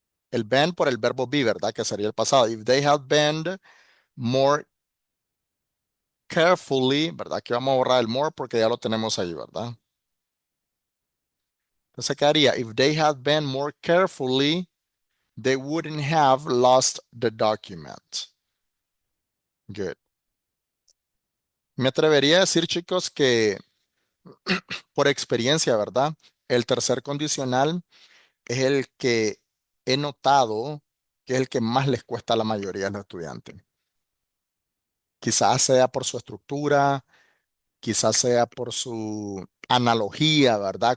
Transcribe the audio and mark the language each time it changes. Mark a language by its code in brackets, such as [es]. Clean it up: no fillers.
[es] El been por el verbo be, ¿verdad? Que sería el pasado. [en] If they had been more carefully, [es] ¿verdad? Aquí vamos a borrar el more porque ya lo tenemos ahí, ¿verdad? Entonces quedaría, [en] if they had been more carefully, they wouldn't have lost the document. Good. [es] Me atrevería a decir, chicos, que por experiencia, ¿verdad? El tercer condicional es el que he notado que es el que más les cuesta a la mayoría de los estudiantes. Quizás sea por su estructura, quizás sea por su analogía, ¿verdad?